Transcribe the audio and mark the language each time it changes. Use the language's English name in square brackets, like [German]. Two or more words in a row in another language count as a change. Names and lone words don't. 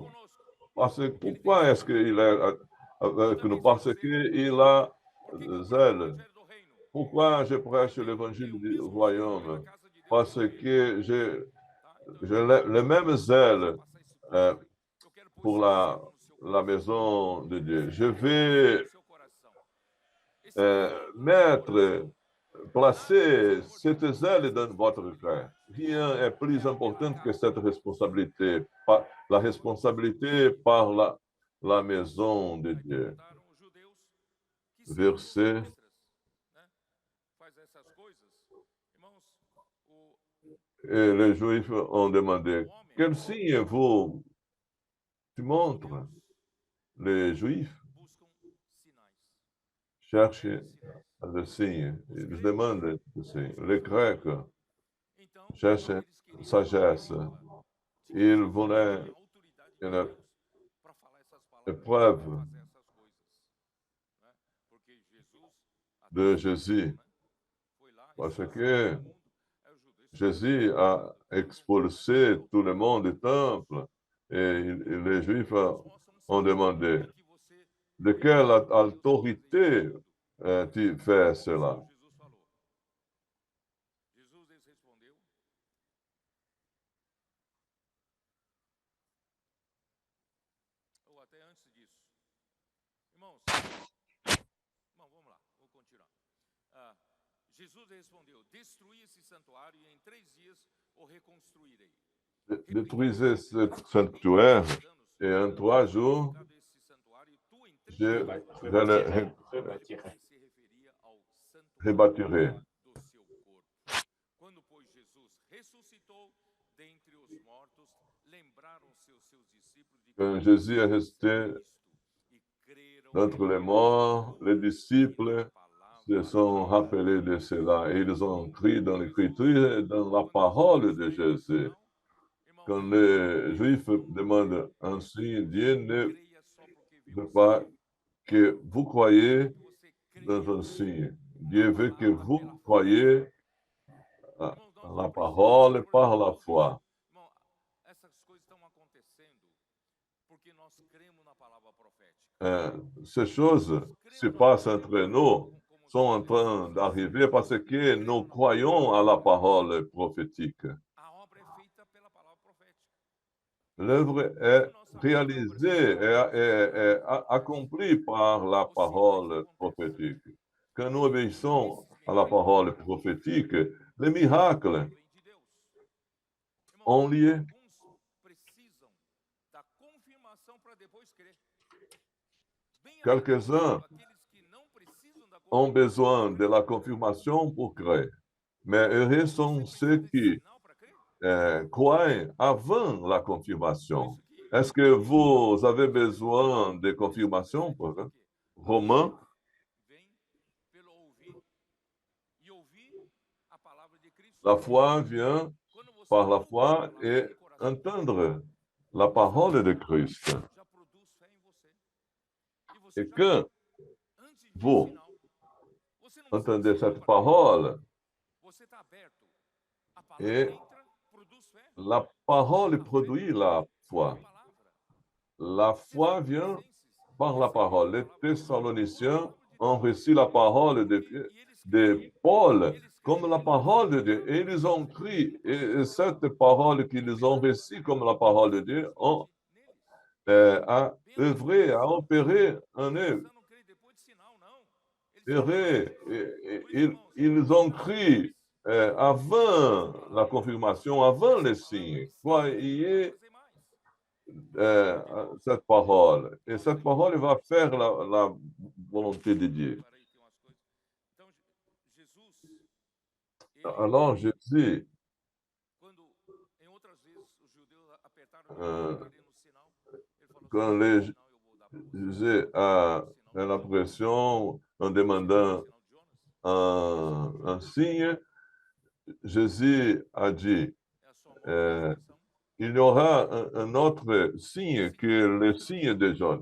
[French] Pourquoi est-ce qu'il est avec nous? Parce qu'il a des ailes. Pourquoi je prêche l'Évangile du royaume? Parce que j'ai le même zèle pour la maison de Dieu. Je [Portuguese] Guarde [French] vais [Portuguese] no seu coração. Esse [French] mettre, placer cette zèle dans votre cœur. Rien est plus important que cette responsabilité, la responsabilité par la maison de Dieu. [Portuguese] perguntaram os judeus que [French] Verset, [Portuguese] extras, né, faz essas coisas. Irmãos, [French] et les Juifs ont demandé, quel signe vous tu montres? Les Juifs [Portuguese] buscam sinais. [French] cherchent [Portuguese] Sinais. [French] le signe. Ils demandent le signe. Les Grecs [Portuguese] Então, [French] cherchent [Portuguese] eles queriam [French] sagesse. [Portuguese] prova. [French] Ils [Portuguese] Tipo, [French] voulaient [Portuguese] tem autoridade de [French] une [Portuguese] Deus para falar essas palavras, [French] épreuve [Portuguese] para fazer essas coisas, né? Porque Jesus [French] de [Portuguese] até [French] Jésus, [Portuguese] né? Foi lá [French] parce [Portuguese] expulsou [French] que [Portuguese] todo mundo. Aí os judeus [French] Jésus a expulsé tout le monde du temple et les Juifs ont demandé, [Portuguese] que você [French] de quelle autorité tu fais cela? [Portuguese] Jesus falou. Jesus lhes respondeu: ou até antes disso. Irmãos, vamos lá, vou continuar. Jesus respondeu: destruí esse santuário e em 3 dias o reconstruirei. Détruisez ce sanctuaire et en 3 jours, je le rebâtirai. do seu corpo. Quando, pois, Jesus ressuscitou dentre os mortos, lembraram-se os seus discípulos de [French] Quand Jésus est resté [Portuguese] e creram [French] d'entre les morts, les disciples se sont rappelés de cela et ils ont cru dans l'Écriture et dans la parole de Jésus. Quand les Juifs demandent ainsi, Dieu ne veut pas que vous croyez dans un signe. Dieu veut que vous croyez à la parole par la foi. [Portuguese] Irmão, essas coisas estão acontecendo porque nós cremos na palavra profética. [French] Ces choses qui se passent entre nous sont en train d'arriver parce que nous croyons à la parole prophétique. [Portuguese] A obra é feita pela palavra profética. [French] L'œuvre est réalisée et accomplie par la parole prophétique. Quand nous obéissons à la parole prophétique, les miracles [Portuguese] Vem de Deus. [French] ont lieu. [Portuguese] Alguns precisam da confirmação para depois crer. [French] Quelques-uns [Portuguese] Aqueles que não precisam da [French] ont besoin de la confirmation pour croire. Mais heureux sont ceux qui [Portuguese] sinal para crer. [French] croient avant la confirmation. Est-ce que vous avez besoin de confirmation pour Romains? [Portuguese] Vem pelo ouvir e ouvir a palavra de Cristo. [French] La foi vient [Portuguese] Quando você [French] par la [Portuguese] ouve [French] foi [Portuguese] a palavra [French] et [Portuguese] de coração, [French] entendre la parole de Christ. [Portuguese] já produz fé em você. E você [French] Et [Portuguese] já [French] quand [Portuguese] antes de [French] vous [Portuguese] sinal. Você não precisa [French] entendez [Portuguese] de sinal [French] cette [Portuguese] para crer. [French] parole, [Portuguese] Você está aberto. A palavra [French] et [Portuguese] entra, produz fé. [French] la parole produit la foi. [Portuguese] Palavra. [French] La foi vient par la parole. Les Thessaloniciens ont reçu la parole de Paul comme la parole de Dieu. Et ils ont cru. Et cette parole qu'ils ont reçue comme la parole de Dieu a œuvré, a opéré en eux. [Portuguese] Não crê depois de sinal, não. [French] Ils ont cru avant la confirmation, avant les signes. Croyez cette parole. Et cette parole va faire la volonté de Dieu. Alors Jésus, quand Jésus a l'impression, en demandant un signe, Jésus a dit, il y aura un autre signe que le signe de Jean.